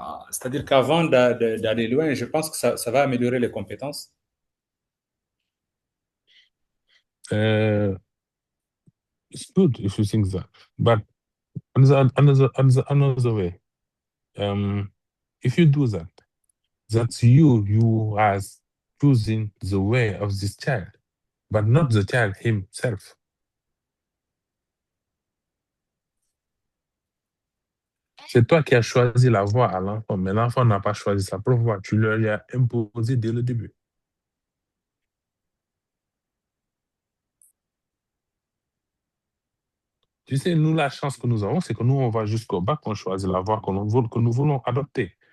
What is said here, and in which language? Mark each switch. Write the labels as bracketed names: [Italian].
[French] C'est-à-dire qu'avant d'aller loin, je pense que ça va améliorer les compétences. [English] It's good if you think that, but another way, if you do that, that's you as choosing the way of this child, but not the child himself. [French] C'est toi qui as choisi la voie à l'enfant, mais l'enfant n'a pas choisi sa propre voie. Tu lui as imposé dès le début. Tu sais, nous, la chance que nous avons, c'est que nous, on va jusqu'au bac, on choisit la voie que nous voulons adopter.